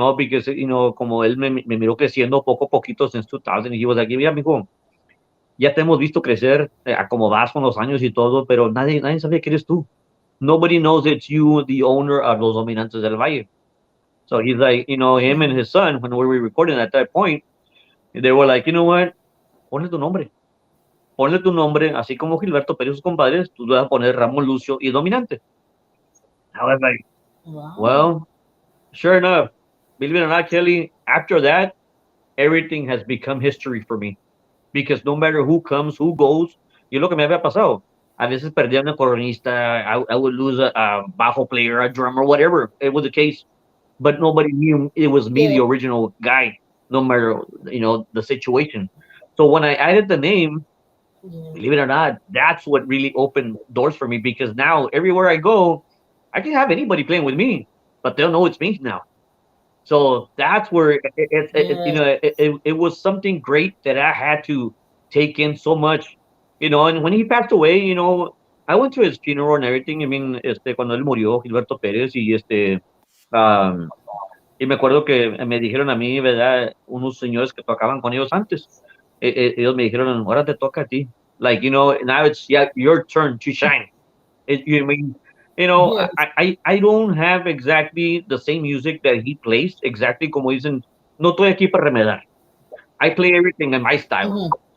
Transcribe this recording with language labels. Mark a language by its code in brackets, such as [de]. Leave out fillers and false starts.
[en] Because [es] como él me miró creciendo poco a poquito [en] since 2000, [es] y [en] he was like, [es] mira, mijo, ya te hemos visto crecer, a como vas con los años y todo, pero nadie sabe que eres tú. [en] Nobody knows it's you, the owner of Los Dominantes del Valle. So he's like, him and Mhm. his son, when we were recording at that point, they were like, you know what, [es] ponle tu nombre. Ponle tu nombre, así como Gilberto Pérez y sus compadres, tú le vas a poner Ramón, Lucio y Dominante. [en] I was like, Wow. well, sure enough, believe it or not, Kelly, after that, everything has become history for me. Because no matter who comes, who goes, [es] y lo que me había pasado. A veces perdía una coronista, [en] I would lose a bajo player, a drummer, whatever it was the case. But nobody knew it was me, the Yeah. original guy, no matter the situation. So when I added the name, Yeah. believe it or not, that's what really opened doors for me, because now everywhere I go, I can have anybody playing with me, but they'll know it's me now. So that's where Yes. it was something great that I had to take in so much, and when he passed away, I went to his funeral and everything. I mean, [es] cuando él murió, Gilberto Pérez, um, y me acuerdo que me dijeron a mí, ¿verdad? Unos señores que tocaban con ellos antes, ellos me dijeron, ahora te toca a ti. [en] Like, now it's yeah, your turn to shine. You mean, Yes. I don't have exactly the same music that he plays, exactly [es] como dicen, no estoy aquí para remedar. [en] I play everything in my style.